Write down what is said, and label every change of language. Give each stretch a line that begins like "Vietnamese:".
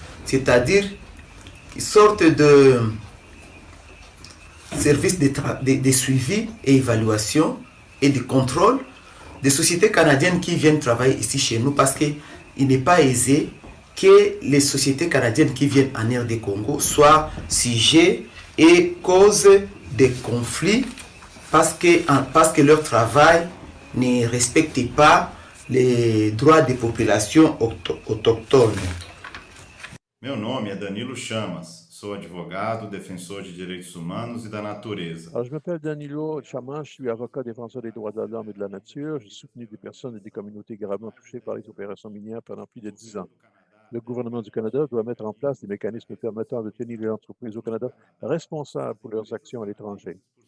French: C'est-à-dire une sorte de service de suivi et évaluation et de contrôle des sociétés canadiennes qui viennent travailler ici chez nous, parce qu'il n'est pas aisé que les sociétés canadiennes qui viennent en RD Congo soient sujets et cause des conflits parce que leur travail ne respecte pas les droits des populations autochtones.
Portuguese: Meu nome est Danilo Chamas. Sou advogado, defensor de direitos humanos e da natureza.
French: Alors, je m'appelle Danilo Chamas, je suis avocat défenseur des droits de l'homme et de la nature. J'ai soutenu des personnes et des communautés gravement touchées par les opérations minières pendant plus de 10 ans. Le gouvernement du Canada doit mettre en place des mécanismes permettant de tenir les entreprises au Canada responsables pour leurs actions à l'étranger.